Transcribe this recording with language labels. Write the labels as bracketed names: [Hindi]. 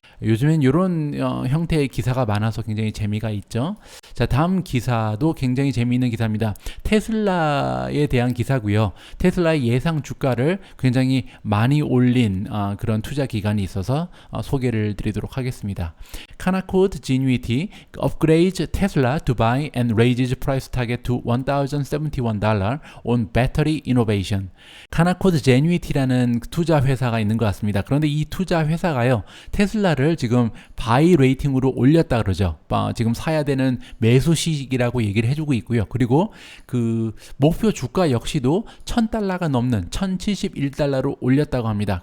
[Korean] 요즘엔 이런 형태의 기사가 많아서 굉장히 재미가 있죠. 자, 다음 기사도 굉장히 재미있는 기사입니다. 테슬라에 대한 기사고요. 테슬라의 예상 주가를 굉장히 많이 올린 그런 투자 기관이 있어서 소개를 드리도록 하겠습니다. [English] Canaccord Genuity upgrades Tesla to buy and raises price target to $1,071 on battery innovation. [Korean] Canaccord Genuity라는 투자 회사가 있는 것 같습니다. 그런데 이 투자 회사가요, 테슬라를 지금 바이 레이팅으로 올렸다 그러죠. 지금 사야 되는 매수 시기라고 얘기를 해주고 있고요. 그리고 그 목표 주가 역시도 $1,000가 넘는 $1,071로 올렸다고 합니다.